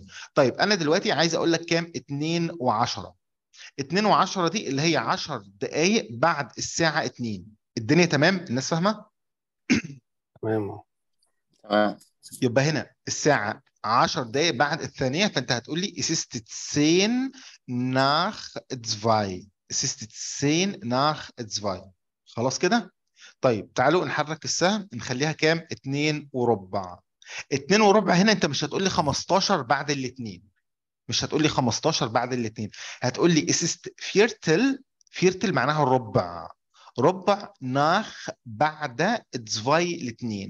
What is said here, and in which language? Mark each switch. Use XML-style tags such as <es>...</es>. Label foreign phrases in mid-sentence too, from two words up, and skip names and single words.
<ar>طيب أنا دلوقتي عايز أقول لك كام؟ 2 و10. 2 و10 دي اللي هي 10 دقائق بعد الساعة 2. الدنيا تمام؟ الناس فاهمة؟ تمام. تمام. يبقى هنا الساعة 10 دقائق بعد الثانية، فأنت هتقول لي</ar> <de>es ist 10 nach 2. es ist 10 nach 2.</de> <ar>خلاص كده؟ طيب تعالوا نحرك السهم نخليها كام؟ 2 وربع. 2 وربع هنا انت مش هتقول لي 15 بعد الاثنين، مش هتقول لي 15 بعد الاثنين، هتقول لي</ar> <de>es ist Viertel.</de> <ar>فيرتل معناها ربع، ربع ناخ بعد زفاي الاثنين.</ar>